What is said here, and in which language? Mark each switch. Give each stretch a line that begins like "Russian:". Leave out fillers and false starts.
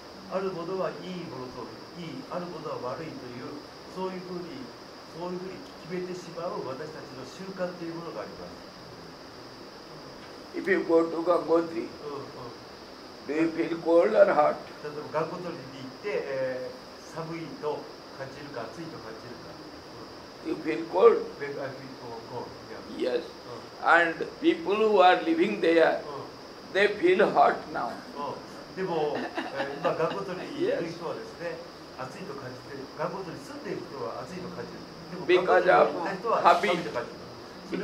Japanese: あるものはいいものとあるものは悪いというそういうふうに決めてしまう私たちの習慣というものがあります。
English: If you go to Gangotri, do you feel cold or hot?
Japanese: 例えばガンゴトリに行って、寒いと感じるか暑いと感じるか。
English: You feel cold? I feel cold. Yes. And people who are living there, they feel hot now.
Japanese: でも、今ガンゴトリにいる人はですね、暑いと感じて、ガンゴトリに住んでいる人は暑いと感じる。でもガンゴトリに行った人は寒いと感じる。